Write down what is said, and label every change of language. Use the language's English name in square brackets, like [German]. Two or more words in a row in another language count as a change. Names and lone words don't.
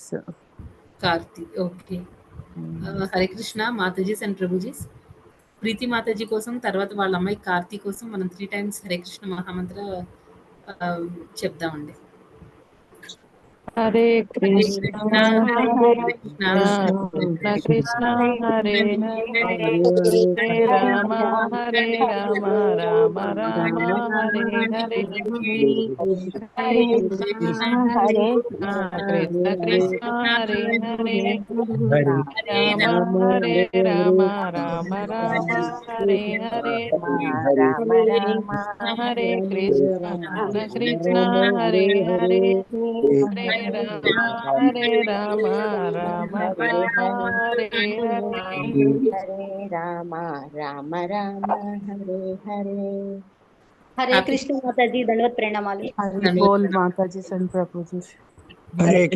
[Telugu] కార్తీ ఓకే. హరే కృష్ణ మాతాజీస్ అండ్ ప్రభుజీస్. ప్రీతి మాతాజీ కోసం తర్వాత వాళ్ళ అమ్మాయి కార్తీ కోసం మనం 3 times హరే కృష్ణ మహామంత్ర చెప్దామండి. [Sanskrit] హరే కృష్ణ హరే కృష్ణ కృష్ణ హరే హరే హరే రామ హరే రామ రామ రామ హరే హరే హరే కృష్ణ కృష్ణ కృష్ణ హరే హరే రామ హరే రామ రామ రామ హరే హరే హరే కృష్ణ కృష్ణ హరే హరే హరే రామ రామ రామ హరే హరే రామ రామ రామ హరే హరే. [Telugu] హరే కృష్ణ మాతాజీ దండవత్ ప్రణామాలు. హరి బోల్ మాతాజీ అండ్ ప్రభుజీ. హరే కృష్ణ.